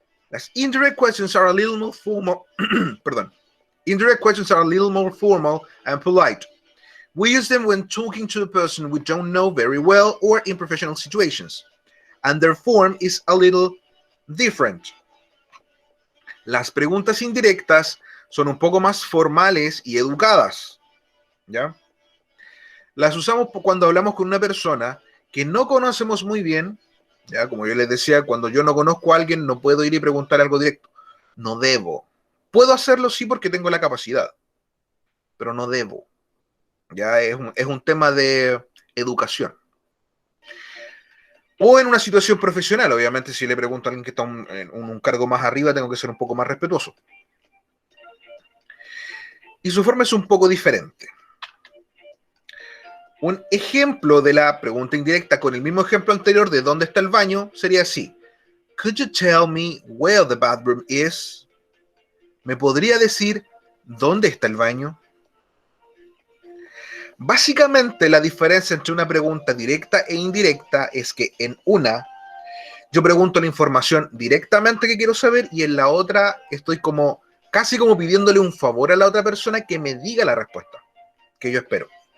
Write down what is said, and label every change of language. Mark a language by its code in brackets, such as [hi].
[en] Las indirect questions are a little more formal. [es] Perdón. [en] Indirect questions are a little more formal and polite. We use them when talking to a person we don't know very well or in professional situations. And their form is a little different. [es] Las preguntas indirectas son un poco más formales y educadas, ¿ya? Las usamos cuando hablamos con una persona que no conocemos muy bien, ¿ya? Como yo les decía, cuando yo no conozco a alguien no puedo ir y preguntar algo directo. No debo, Puedo hacerlo sí porque tengo la capacidad, pero no debo. Ya es un tema de educación. O en una situación profesional, obviamente, si le pregunto a alguien que está en un cargo más arriba, tengo que ser un poco más respetuoso. Y su forma es un poco diferente. Un ejemplo de la pregunta indirecta con el mismo ejemplo anterior de dónde está el baño sería así. [en] Could you tell me where the bathroom is? [es] ¿Me podría decir dónde está el baño? Básicamente la diferencia entre una pregunta directa e indirecta es que en una yo pregunto la información directamente que quiero saber y en la otra estoy como casi como pidiéndole un favor a la otra persona que me diga la respuesta que yo espero.